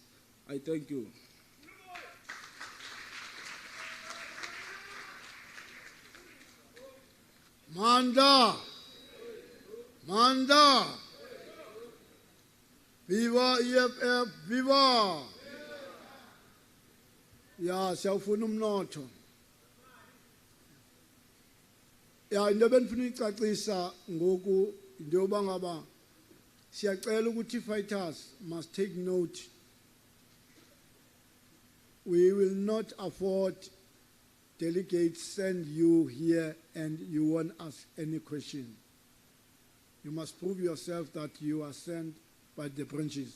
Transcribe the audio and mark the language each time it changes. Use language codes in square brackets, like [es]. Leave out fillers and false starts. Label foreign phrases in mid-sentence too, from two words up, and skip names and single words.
[en] I thank you. [xh] Manda! [en] Viva EFF, viva! [xh] Ya, siyawufuna umnotho. Ya, into benifuna icacisa ngoku into yoba ngaba siyacela ukuthi [en] fighters must take note. We will not afford delegates send you here and you won't ask any question. You must prove yourself that you are sent by the branches.